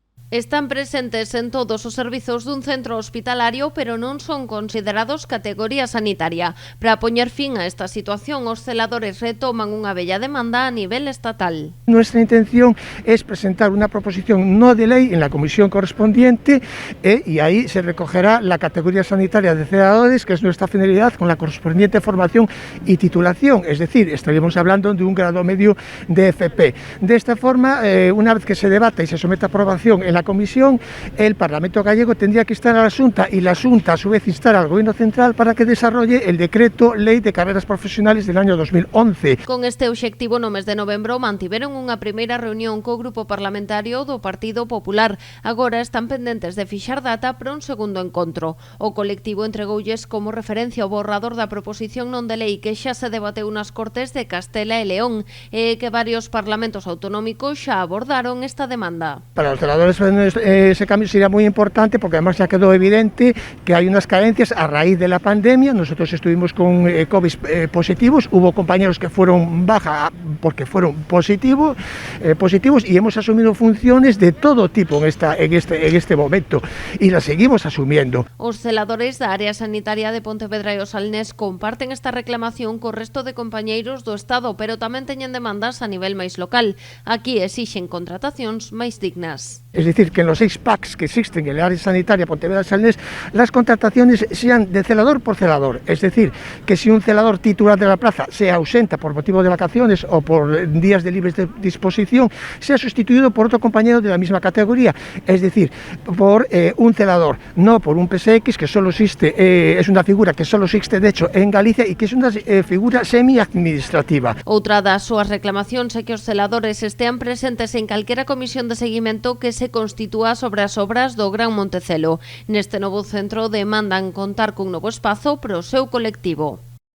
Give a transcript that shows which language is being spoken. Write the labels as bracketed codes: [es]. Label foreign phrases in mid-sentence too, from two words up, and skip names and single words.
[gl] Están presentes en todos os servizos dun centro hospitalario, pero non son considerados categoría sanitaria. Para poñer fin a esta situación, os celadores retoman unha bella demanda a nivel estatal. [es] Nuestra intención es presentar una proposición no de ley en la comisión correspondiente y ahí se recogerá la categoría sanitaria de celadores, que es nuestra finalidad, con la correspondiente formación y titulación, es decir, estaríamos hablando de un grado medio de FP. De esta forma, una vez que se debata y se someta a aprobación en la comisión, el Parlamento gallego tendría que instar a la Xunta y la Xunta a su vez instar al Gobierno Central para que desarrolle el decreto ley de carreras profesionales del año 2011. [gl] Con este obxectivo, no mes de novembro mantiveron unha primeira reunión co grupo parlamentario do Partido Popular. Agora están pendentes de fixar data para un segundo encontro. O colectivo entregoulles como referencia o borrador da proposición non de lei que xa se debateu nas Cortes de Castela e León e que varios parlamentos autonómicos xa abordaron esta demanda. [es] Para los celadores ese cambio sería muy importante porque además ya quedó evidente que hay unas carencias a raíz de la pandemia. Nosotros estuvimos con COVID positivos, hubo compañeros que fueron baja porque fueron positivos y hemos asumido funciones de todo tipo en este momento y las seguimos asumiendo. [gl] Os celadores da área sanitaria de Pontevedra e o Salnés comparten esta reclamación co resto de compañeiros do Estado, pero tamén teñen demandas a nivel máis local. Aquí exixen contratacións máis dignas. [es] Es decir, que en los 6 PACs que existen en el área sanitaria Pontevedra y Salnés, las contrataciones sean de celador por celador. Es decir, que si un celador titular de la plaza se ausenta por motivo de vacaciones o por días de libre disposición, sea sustituido por otro compañero de la misma categoría. Es decir, por un celador, no por un PSX que solo existe, es una figura que solo existe de hecho en Galicia y que es una figura semi-administrativa. [gl] Outra das súas reclamacións é que os celadores estean presentes en calquera comisión de seguimento que se constitúa sobre as obras do Gran Montecelo. Neste novo centro demandan contar cun novo espazo para o seu colectivo.